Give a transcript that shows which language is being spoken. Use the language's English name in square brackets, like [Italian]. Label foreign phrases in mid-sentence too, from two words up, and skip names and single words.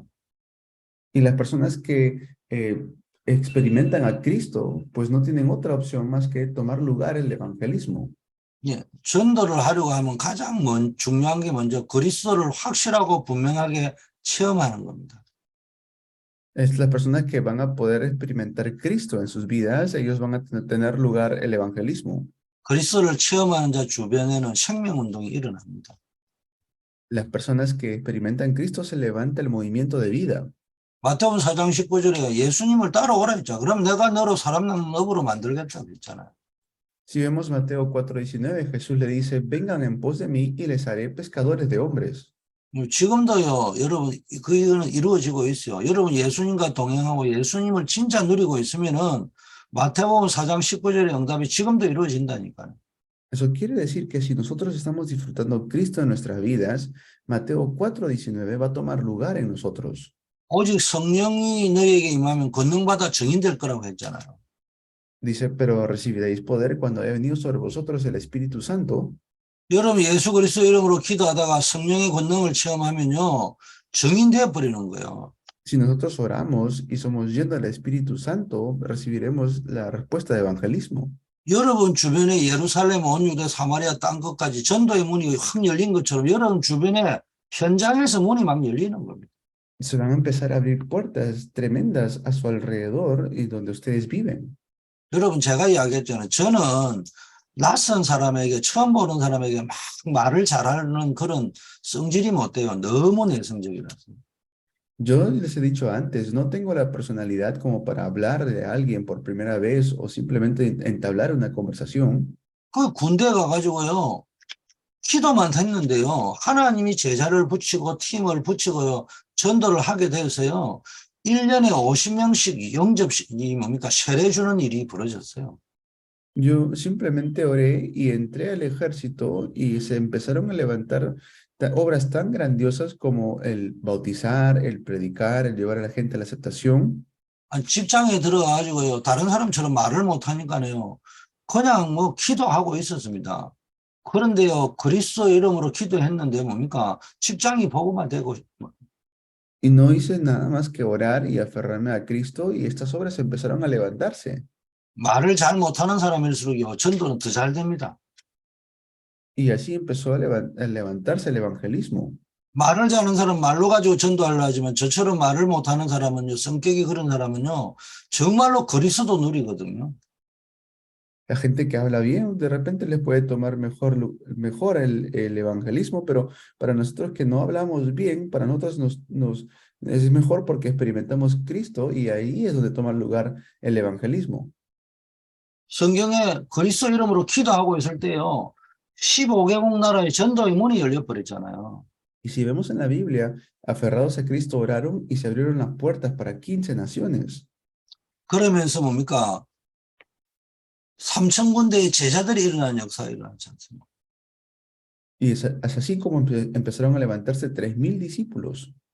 [Spanish] Y las personas que experimentan a Cristo, pues no tienen otra opción más que tomar lugar el evangelismo. [Korean] 예, 전도를 하려고 하면 가장 중요한 게 먼저 그리스도를 확실하고 분명하게 체험하는 겁니다. [Spanish] Es las personas que van a poder experimentar Cristo en sus vidas, ellos van a tener lugar el evangelismo. [Korean] 그리스도를 체험하는 자 주변에는 생명운동이 일어납니다. [Spanish] Las personas que experimentan Cristo se levanta el movimiento de vida. [Korean] 마태복음 4장 19절에 예수님을 따라오라 했죠. 그럼 내가 너로 사람 낳는 업으로 만들겠다 그랬잖아요. [Spanish] Si vemos Mateo 4:19, Jesús le dice, vengan en pos de mí y les haré pescadores de hombres. [Korean] 지금도요, 여러분, 그거는 이루어지고 있어요. 여러분 예수님과 동행하고 예수님을 진짜 누리고 있으면은 마태복음 4장 19절의 응답이 지금도 이루어진다니까요. [Spanish] Eso quiere decir que si nosotros estamos disfrutando Cristo en nuestras vidas, Mateo 4:19 va a tomar lugar en nosotros. [Korean] 오직 성령이 너에게 임하면 권능받아 증인될 거라고 했잖아요. [Spanish] Dice, pero recibiréis poder cuando haya venido sobre vosotros el Espíritu Santo. [Korean] 여러분 예수 그리스도 이름으로 기도하다가 성령의 권능을 체험하면요, 증인되어 버리는 거예요. [Spanish] Si nosotros oramos y somos llenos del Espíritu Santo, recibiremos la respuesta de evangelismo. [Korean] 여러분 주변에 예루살렘, 온 유대, 사마리아 땅 끝까지 전도의 문이 확 열린 것처럼 여러분 주변에 현장에서 문이 막 열리는 겁니다. [Spanish] Se van a empezar a abrir puertas tremendas a su alrededor y donde ustedes viven. [Korean] 여러분 제가 이야기했잖아요. 저는 낯선 사람에게 처음 보는 사람에게 막 말을 잘하는 그런 성질이 못 돼요. 너무 내성적이라서. [Spanish] Yo les he dicho antes, no tengo la personalidad como para hablar de alguien por primera vez o simplemente entablar una conversación. [Korean] 그 군대 가가지고요. 기도만 했는데요. 하나님이 제자를 붙이고 팀을 붙이고요. 전도를 하게 되어서요. 1년에 50명씩 영접이 뭡니까? 세례 주는 일이 벌어졌어요. [Spanish] Yo simplemente oré y entré al ejército y se empezaron a levantar obras tan grandiosas como el bautizar, el predicar, el llevar a la gente a la aceptación. [Korean] 아니, 직장에 들어가가지고요. 다른 사람처럼 말을 못하니까요. 그냥 뭐 기도하고 있었습니다. 그런데요. 그리스도 이름으로 기도했는데 뭡니까? 직장이 복음화 되고 [Spanish] Y no hice nada más que orar y aferrarme a Cristo y estas obras empezaron a levantarse. [Korean] 말을 잘 못하는 사람일수록요. 전도는 더 잘 됩니다. [Spanish] Y así empezó a levantarse el evangelismo. [Korean] 말을 잘하는 사람은 말로 가지고 전도하려 하지만 저처럼 말을 못하는 사람은요. 성격이 그런 사람은요. 정말로 그리스도 누리거든요. [Spanish] La gente que habla bien, de repente les puede tomar mejor el evangelismo, pero para nosotros que no hablamos bien, para nosotros es mejor porque experimentamos Cristo y ahí es donde toma lugar el evangelismo. [Korean] 성경에 그리스도 이름으로 기도하고 있을 때요. 15개국 나라의 전도의 문이 열려버렸잖아요. [Spanish] Y si vemos en la Biblia, aferrados a Cristo oraron y se abrieron las puertas para 15 naciones. [Korean] 그러면서 뭡니까? 3,000군데의 제자들이 일어나는 역사가 일어나지 않습니까? [Spanish] Y es así como empezaron a levantarse 3,000 discípulos.